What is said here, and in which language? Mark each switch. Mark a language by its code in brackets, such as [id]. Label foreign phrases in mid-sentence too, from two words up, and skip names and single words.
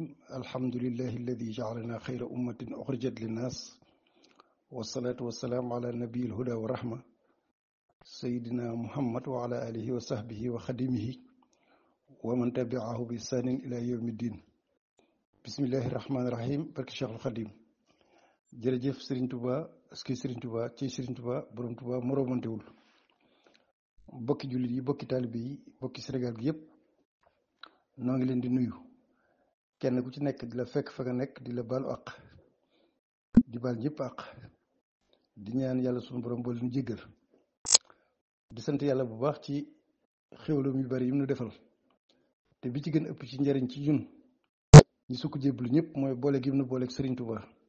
[ar] الحمد لله الذي جعلنا خير أمة أخرجت للناس، والصلاة والسلام على نبي الهدى والرحمة سيدنا محمد وعلى آله وصحبه وخديمه ومن تبعه بإحسان إلى يوم الدين. بسم الله الرحمن الرحيم. [wo] barke Cheikhul Khadim. jërëjëf Serigne Touba aski Serigne Touba ci Serigne Touba borom Touba moromantewul. bokki jullit yi, bokki taalibe yi, bokki Sénégal gi yëpp noo ngi leen di nuyu, kenn ku ci nekk di la fekk fa nga nekk di la baalu àq, di baal ñëpp àq, di ñaan yàlla sunu borom boole nu jéggal, di sant yàlla bu baax ci xéwlam yu bari yi mu nu defal, te bi ci gën ëpp ci njariñ ci ñun ñi sukk jébbalu ñëpp mooy boole gi mu nu booleeg Serigne Touba.